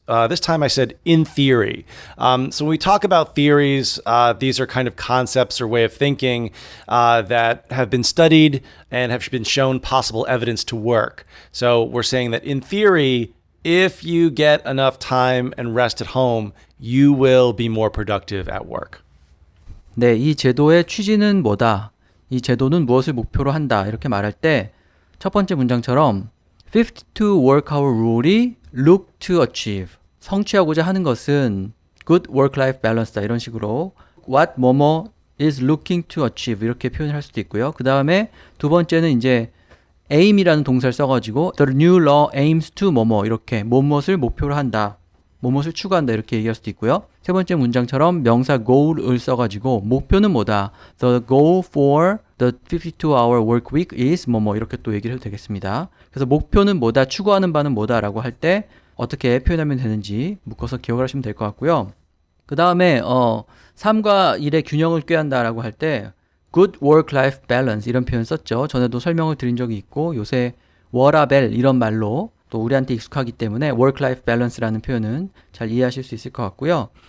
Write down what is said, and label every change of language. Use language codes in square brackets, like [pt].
[en] This time I said in theory. So when we talk about theories, these are kind of concepts or way of thinking that have been studied and have been shown possible evidence to work. So we're saying that in theory, if you get enough time and rest at home, you will be more productive at work. [ko] 네, 이 제도의 취지는 뭐다? 이 제도는 무엇을 목표로 한다? 이렇게 말할 때 첫 번째 문장처럼 52 [en] work hour rule [ko] 이 [en] look to achieve [ko] 성취하고자 하는 것은 [en] good work-life balance [ko] 다 이런 식으로 [en] what [ko] 뭐뭐 [en] is looking to achieve [ko] 이렇게 표현할 수도 있고요. 그 다음에 두 번째는 이제 aim이라는 동사를 써가지고 [en] the new law aims to [ko] 뭐뭐 이렇게 무엇을 목표로 한다. 무엇을 추구한다 이렇게 얘기할 수도 있고요. 세 번째 문장처럼 명사 goal을 써가지고 목표는 뭐다. [en] The goal for the 52-hour work week is [ko] 뭐뭐 이렇게 또 얘기를 해도 되겠습니다. 그래서 목표는 뭐다, 추구하는 바는 뭐다 라고 할 때 어떻게 표현하면 되는지 묶어서 기억을 하시면 될 것 같고요. 그 다음에 3과 1의 균형을 꾀한다 라고 할 때 [en] good work-life balance [ko] 이런 표현 썼죠. 전에도 설명을 드린 적이 있고 요새 워라벨 이런 말로 또 우리한테 익숙하기 때문에 [en] work-life balance [ko] 라는 표현은 잘 이해하실 수 있을 것 같고요.